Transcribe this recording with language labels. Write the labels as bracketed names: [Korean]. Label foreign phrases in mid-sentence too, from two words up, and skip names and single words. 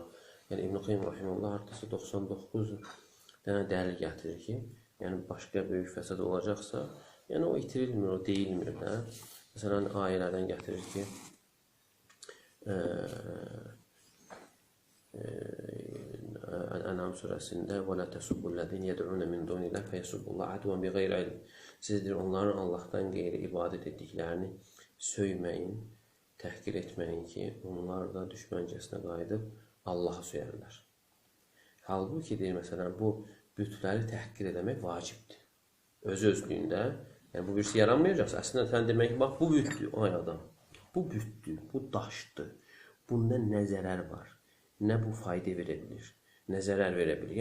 [Azerbaijani] Yəni İbn Qayyim rahimehullah hardasa 99 dənə dəlil gətirir ki, yəni başqa böyük fəsad olacaqsa, yəni o itirilmir, o deyilmir də. Məsələn, ayələrdən gətirir ki, Ənam surəsində [Arabic] وَلَا تَسُبُّ الَّذِينَ يَدْعُونَ مِنْ دُونِ اللَّهِ فَيَسُبُّ اللَّهَ عَدْوًا بِغَيْرِ عِلْمٍ. [Azerbaijani] Sizdir onların Allahdan qeyri ibadət etdiklərini söyməyin, təhqir etməyin ki, onlar da düşməncəsinə qayıdıb Allaha söyərlər. Halbuki deyir, məsələn, bu bütləri təhqir etmək vacibdir. Öz-özlüyündə, yəni bu birisi yaranmayacaqsa, əslində sən demək ki, bax, bu bütdür, ay adam, bu bütdür, bu daşdır, bunda nə zərər var, nə bu fayda verə bilir, nə zərər verə bilir.